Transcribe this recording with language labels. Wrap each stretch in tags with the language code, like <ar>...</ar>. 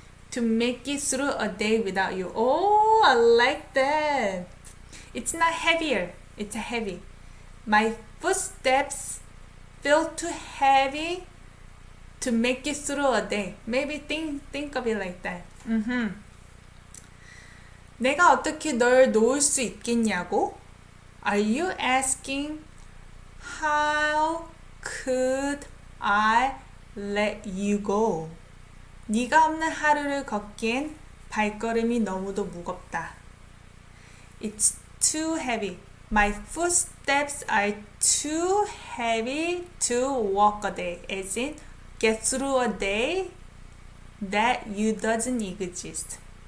<en>To make it through a day without you. Oh, I like that. It's not heavier. It's heavy. My footsteps feel too heavy to make it through a day. Maybe think of it like that.</en> <ko>내가 어떻게 널 놓을 수 있겠냐고?</ko> <en>Are you asking how could I let you go?</en> <ko>네가 없는 하루를 걷기엔 발걸음이 너무도 무겁다.</ko> <en>It's too heavy. My footsteps are too heavy to walk a day. As in, get through a day that you doesn't exist.</en>